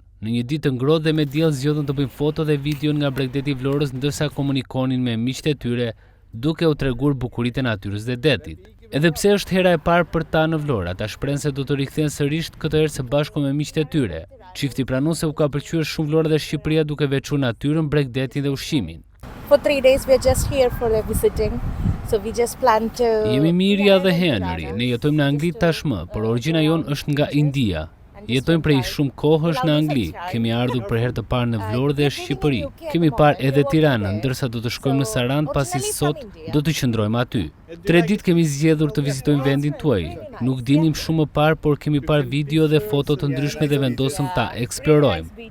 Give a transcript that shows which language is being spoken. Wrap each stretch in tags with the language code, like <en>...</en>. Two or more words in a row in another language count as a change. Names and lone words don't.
<sq>Në një ditë të ngrohtë dhe me diell zgjodhen të bëjnë foto dhe video nga Bregdeti i Vlorës ndërsa komunikonin me miqtë e tyre, duke u treguar bukuritë e natyrës dhe detit. Edhe pse është hera e parë për ta në Vlorë, ata shprehen se do të rikthehen sërish këtë herë së bashku me miqtë e tyre. Çifti pranon se u ka pëlqyer shumë Vlora dhe Shqipëria duke veçuar natyrën, Bregdetin dhe ushqimin.</sq> <en>For 3 days we are just here for visiting. So we just plan to</en> <sq>Jemi Mirja dhe Henry, ne jetojmë në Angli tashmë, por origjina jonë është nga India. Jetojmë prej shumë kohësh në Angli, kemi ardhur për herë të parë në Vlorë dhe Shqipëri. Kemi parë edhe Tiranën, ndërsa do të shkojmë në Sarandë pasi sot do të qëndrojmë aty. 3 ditë kemi zgjedhur të vizitojmë vendin tuaj. Nuk dinim shumë më parë, por kemi parë video dhe foto të ndryshme dhe vendosëm ta eksplorojmë.</sq>